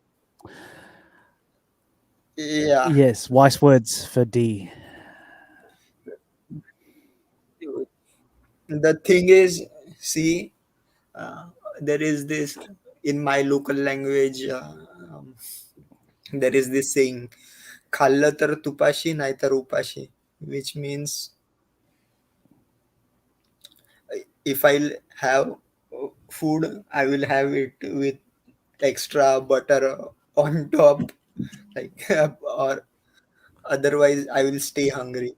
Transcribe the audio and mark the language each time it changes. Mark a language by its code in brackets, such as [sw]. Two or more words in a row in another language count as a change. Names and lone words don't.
[en] Yeah. Yes, wise words for D. The thing is, see, there is this in my local language. There is this saying, [as] "Khalla tar tupashi, naitar upashi," [en] which means if I have food, I will have it with extra butter on top, like, or otherwise I will stay hungry.